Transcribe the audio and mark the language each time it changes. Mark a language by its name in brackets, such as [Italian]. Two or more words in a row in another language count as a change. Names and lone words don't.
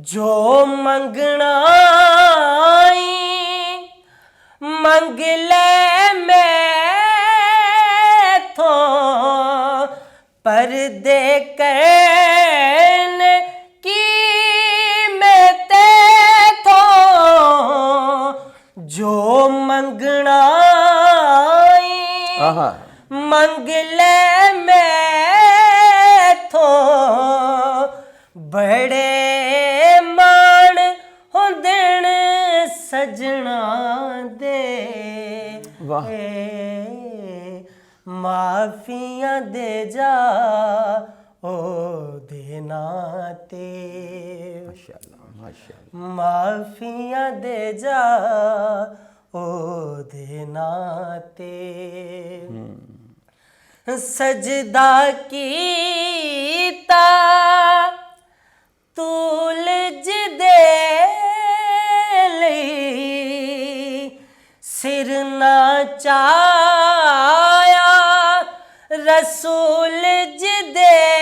[Punjabi] جو منگنا منگ لے میتھوں، پردے کرنے کی میں تیتھوں، جو منگنا منگ لے میتھوں، بڑے مان ہوندن سجنا دے، معافیاں دے جا او دے ناتے، [Arabic] ماشاءاللہ ماشاءاللہ۔ [Punjabi] معافیاں دے جا او دے ناتے، سجدہ کیتا طول جدے لئی، سر نہ چایا رسول جدے